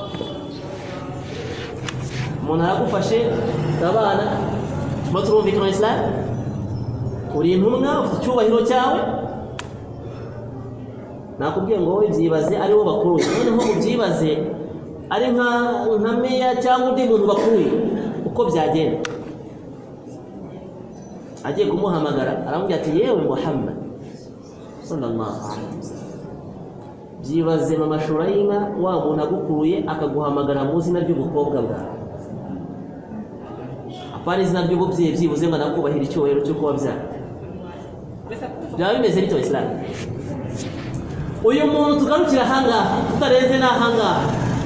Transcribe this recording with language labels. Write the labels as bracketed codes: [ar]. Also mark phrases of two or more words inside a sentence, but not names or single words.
[rw] Umuntu aragufashe abana baturumvikana Islam, uri intumwa ufite icyubahiro cyawe, nakubwiye ngo wowe byibaze ari wo bakuruye, noneho ubyibaze ari nka meya cyangwa undi muntu bakuruye, uko byagenda. Agiye kumuhamagara aramubwira ati yewe Muhammad [ar] صلى الله عليه وسلم, [rw] byibaze mu mashura y'inka wa muntu agukuruye akaguhamagara mu izina ry'ubukobwa bwawe, apana izina ry'ububyeyi byibuze ngo nakubahira icyubahiro cyo kuba byara. Byaba bimeze bito Islam. Uyu muntu tugarukira ahangaha, tutarenze n'ahangaha,